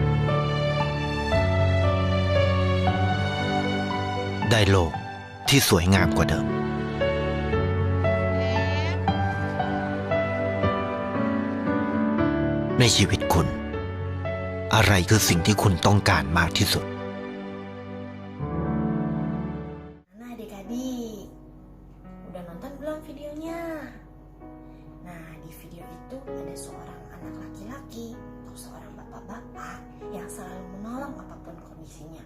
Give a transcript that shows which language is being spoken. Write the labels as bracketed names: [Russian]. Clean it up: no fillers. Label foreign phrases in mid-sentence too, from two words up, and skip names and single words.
[Thai] ได้โลกที่สวยงามกว่าเดิม ในชีวิตคุณ อะไรคือสิ่งที่คุณต้องการมากที่สุด [Indonesian] Nah adik-adik, udah nonton belum videonya? Nah di video itu ada seorang anak laki-laki atau seorang bapak-bapak yang selalu menolong apapun kondisinya.